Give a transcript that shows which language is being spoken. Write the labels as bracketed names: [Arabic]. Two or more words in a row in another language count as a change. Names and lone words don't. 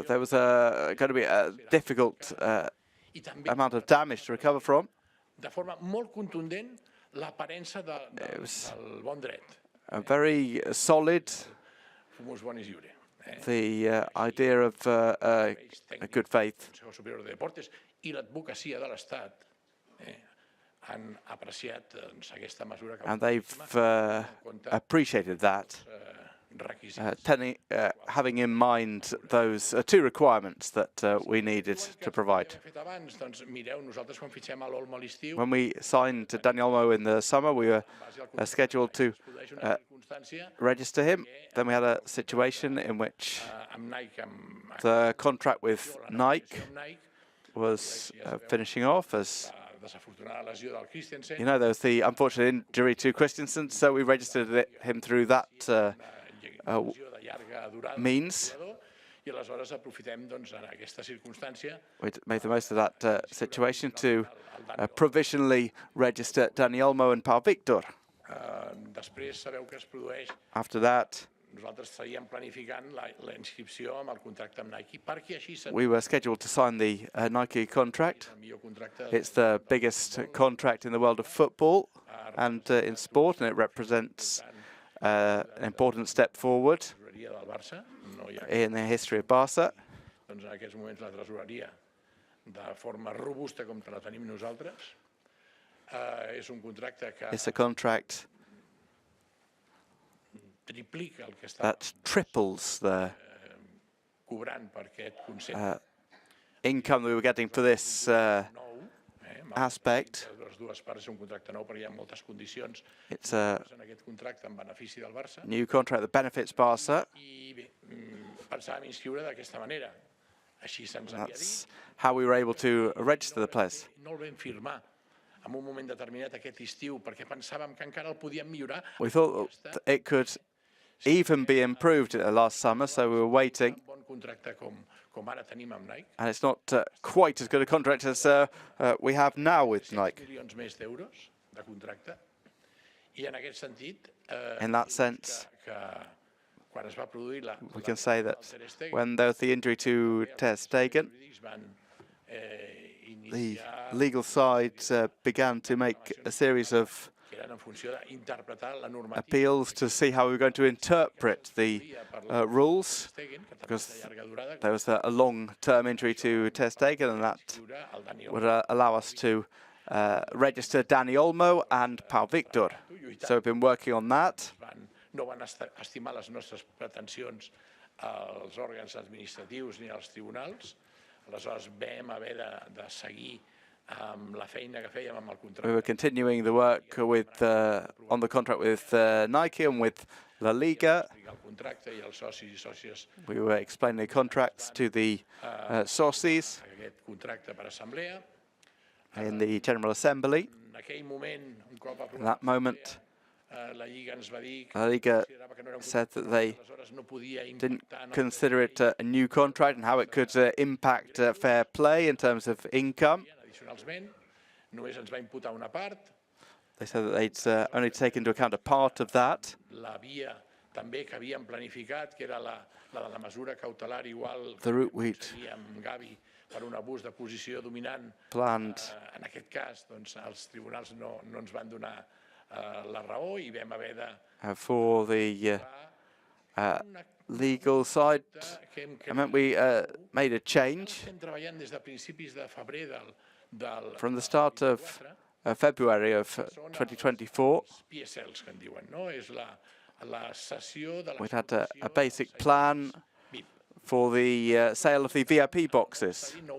[English] there was going to be a difficult [Catalan] I també, [English] amount of damage to recover from. [Catalan] de forma molt contundent, l'aparença del bon dret. [English] Very solid, [Latin] Fumus bonis iure. [English] the idea of a good faith. [Catalan] El Consejo Superior de Deportes i l'advocacia de l'Estat han apreciat doncs, aquesta mesura que [English] And they've appreciated that, [Catalan] requisits. [English] having in mind those two requirements that we needed to provide. [Catalan] Hem fet abans, doncs mireu, nosaltres quan fitxem a l'Olmo a l'estiu, [English] When we signed Dani Olmo in the summer, we were scheduled to [Catalan] produeix una circumstància [English] register him. Then we had a situation in which [Catalan] amb Nike, amb [English] the contract with Nike [Catalan] amb Nike, [English] was finishing off. As [Catalan] la desafortunada lesió del Christensen, [English] you know, there was the unfortunate injury to Christensen, so we registered him through that [Catalan] lesió de llarga durada [English] means. [Catalan] i aleshores aprofitem doncs, en aquesta circumstància [English] We made the most of that situation to provisionally register Dani Olmo and Pau Víctor. [Catalan] després sabeu que es produeix. [English] After that, [Catalan] Nosaltres estaríem planificant la inscripció amb el contracte amb Nike perquè així serà [English] we were scheduled to sign the Nike contract. [Catalan] el millor contracte [English] It's the biggest contract in the world of football and in sport, and it represents an important step forward [Catalan] tresoreria del Barça. No hi ha, [English] in the history of Barca. [Catalan] doncs en aquests moments la tresoreria de forma robusta com la tenim nosaltres. És un contracte que [English] It's a contract [Catalan] triplica el que està [English] that triples the [Catalan] cobrant per aquest concepte. [English] income that we were getting for this aspect. [Catalan] Les dues parts és un contracte nou perquè hi ha moltes condicions [English] It's a [Catalan] en aquest contracte en benefici del Barça. [English] new contract that benefits Barça. [Catalan] I bé, pensàvem inscriure d'aquesta manera. Així se'ns havia dit. [English] That's how we were able to register the players. [Catalan] No el vam firmar en un moment determinat aquest estiu perquè pensàvem que encara el podíem millorar. [English] We thought that it could even be improved last summer, so we were waiting. [Catalan] Un bon contracte com ara tenim amb Nike. [English] And it's not quite as good a contract as we have now with Nike. [Catalan] Milions més d'euros de contracte. I en aquest sentit, [English] In that sense, [Catalan] que quan es va produir [English] we can say that when there was the injury to Ter Stegen, the legal side began to make a series of appeals to see how we were going to interpret the rules, because there was a long-term injury to Ter Stegen, and that would allow us to register Dani Olmo and Pau Víctor. So we've been working on that. [Catalan] No van estimar les nostres pretensions als òrgans administratius ni als tribunals. Aleshores vam haver de seguir amb la feina que fèiem amb el contracte. [English] We were continuing the work with on the contract with Nike and with La Liga. We were explaining the contracts to the socis in the General Assembly. At that moment, La Liga said that they didn't consider it a new contract and how it could impact fair play in terms of income. They said that they'd only take into account a part of that. The route we'd [Catalan] per un abús de posició dominant. [English] Planned. [Catalan] En aquest cas, doncs, els tribunals no ens van donar la raó i vam haver de... [English] For the legal side, I meant we made a change. From the start of February of 2024, we'd had a basic plan for the sale of the VIP boxes.